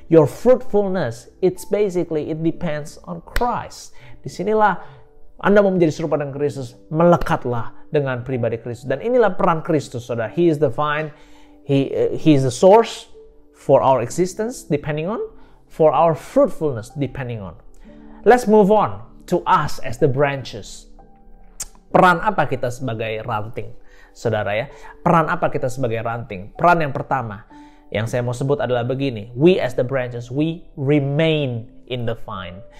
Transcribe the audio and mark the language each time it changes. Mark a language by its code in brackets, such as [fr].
[en] Your fruitfulness, it depends on Christ. [id] Disinilah Anda mau menjadi serupa dengan Kristus, melekatlah dengan pribadi Kristus. Dan inilah peran Kristus, saudara. [en] He is the vine. He is the source for our existence, depending on, for our fruitfulness, depending on. Let's move on to us as the branches. [id] Peran apa kita sebagai ranting, saudara ya? Peran apa kita sebagai ranting? Peran yang pertama yang saya mau sebut adalah begini. [en] We as the branches, we remain in the vine.